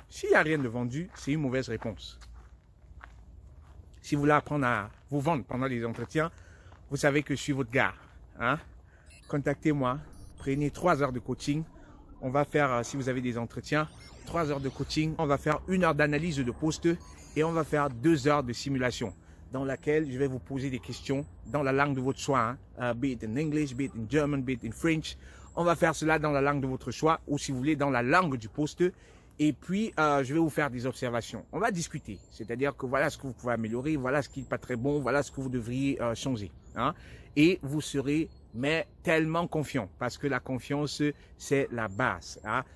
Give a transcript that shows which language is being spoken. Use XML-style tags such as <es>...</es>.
<fr>S'il n'y a rien de vendu, c'est une mauvaise réponse. Si vous voulez apprendre à vous vendre pendant les entretiens, vous savez que je suis votre gars. Hein? Contactez-moi, prenez 3 heures de coaching. On va faire, si vous avez des entretiens, 3 heures de coaching. On va faire 1 heure d'analyse de poste et on va faire 2 heures de simulation dans laquelle je vais vous poser des questions dans la langue de votre choix. Hein?</fr> <en>Be it in English, be it in German, be it in French.</en> <fr>On va faire cela dans la langue de votre choix ou si vous voulez dans la langue du poste. Et puis, je vais vous faire des observations. On va discuter. C'est-à-dire que voilà ce que vous pouvez améliorer, voilà ce qui n'est pas très bon, voilà ce que vous devriez changer. Hein? Et vous serez mais tellement confiant. Parce que la confiance, c'est la base. Hein?</fr>